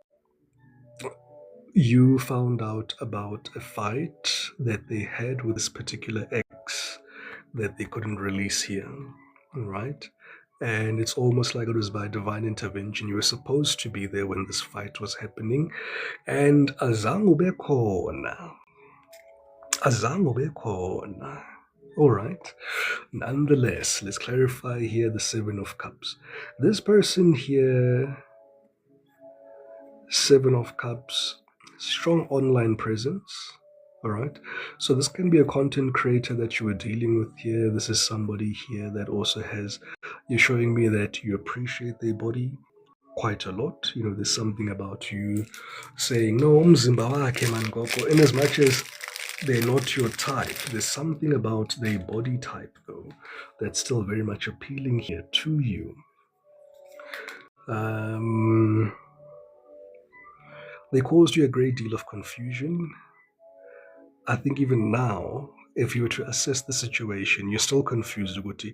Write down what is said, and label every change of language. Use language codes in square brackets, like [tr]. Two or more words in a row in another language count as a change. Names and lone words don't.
[en] You found out about a fight that they had with this particular ex that they couldn't release here, right? And it's almost like it was by divine intervention. You were supposed to be there when this fight was happening, and [zu] azange ube khona. Azange ube khona. [en] All right. Nonetheless, let's clarify here the Seven of Cups. This person here, Seven of Cups, strong online presence. All right. So this can be a content creator that you were dealing with here. This is somebody here that also has, you're showing me that you appreciate their body quite a lot. You know, there's something about you saying, no, [zu] umzimba wakhe man gogo. [en] In as much as they're not your type, there's something about their body type, though, that's still very much appealing here to you. They caused you a great deal of confusion. I think even now, if you were to assess the situation, you're still confused, Uguti.